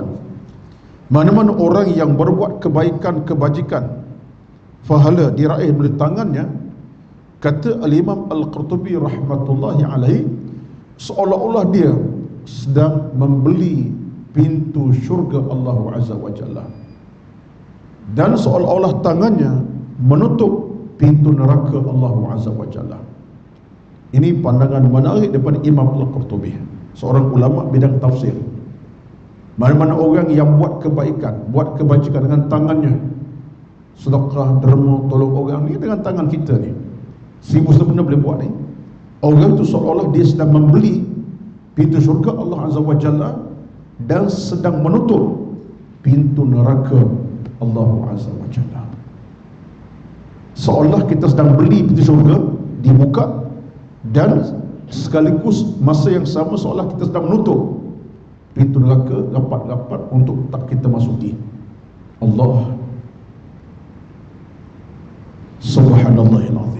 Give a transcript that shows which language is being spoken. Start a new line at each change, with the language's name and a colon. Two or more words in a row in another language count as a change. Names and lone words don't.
Malay: Mana-mana orang yang berbuat kebaikan, kebajikan, pahala diraih melalui tangannya, kata Al-Imam Al-Qurtubi
Arabic: رحمة الله عليه,
Malay: seolah-olah dia sedang membeli pintu syurga Allah
Arabic: عز وجل,
Malay: dan seolah-olah tangannya menutup pintu neraka Allah
Arabic: عز وجل.
Malay: Ini pandangan menarik daripada Imam Al-Qurtubi, seorang ulama bidang tafsir. Mana-mana orang yang buat kebaikan, buat kebajikan dengan tangannya, sedekah, derma, tolong orang ni dengan tangan kita ni, seribu sebenarnya boleh buat ni. Orang tu seolah-olah dia sedang membeli pintu syurga Allah
Arabic: عز وجل
Malay: dan sedang menutup pintu neraka Allah
Arabic: عز وجل.
Malay: Seolah kita sedang beli pintu syurga, dibuka, dan sekaligus masa yang sama seolah kita sedang menutup pintu neraka rapat-rapat untuk tak kita masuki.
Arabic: الله سبحان الله العظيم.